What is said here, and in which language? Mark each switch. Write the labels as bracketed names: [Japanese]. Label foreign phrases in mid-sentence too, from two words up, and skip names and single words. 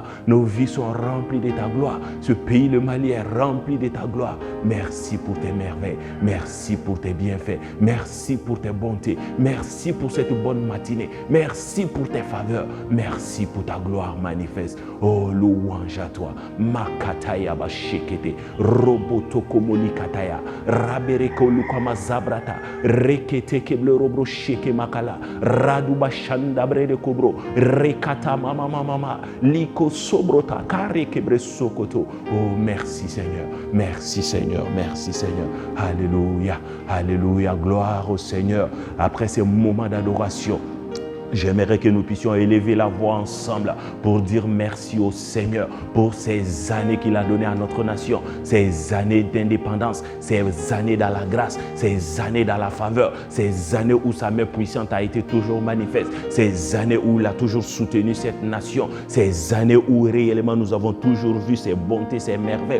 [French] Nos vies sont remplies de ta gloire. Ce pays, le Mali, est rempli de ta gloire. Merci pour tes merveilles. Merci pour tes bienfaits. Merci pour tes bontés. Merci pour cette bonne matinée. Merci pour tes faveurs. Merci pour ta gloire manifeste. Oh, louange à toi. Makataya bashekete. Roboto komoli kataya. Rabereko lukama zabrata. Rekete keble robro sheke makala. Raduba shanda brede kobro. Rekata mama mama. Liko sobrota. Kare kebre sokoto. Oh, merci Seigneur. Merci Seigneur. Merci Seigneur. Alléluia. Alléluia. Gloire au Seigneur. Après ces moments d'adoration, j'aimerais que nous puissions élever la voix ensemble pour dire merci au Seigneur pour ces années qu'il a données à notre nation, ces années d'indépendance, ces années dans la grâce, ces années dans la faveur, ces années où sa main puissante a été toujours manifeste, ces années où il a toujours soutenu cette nation, ces années où réellement nous avons toujours vu ses bontés, ses merveilles.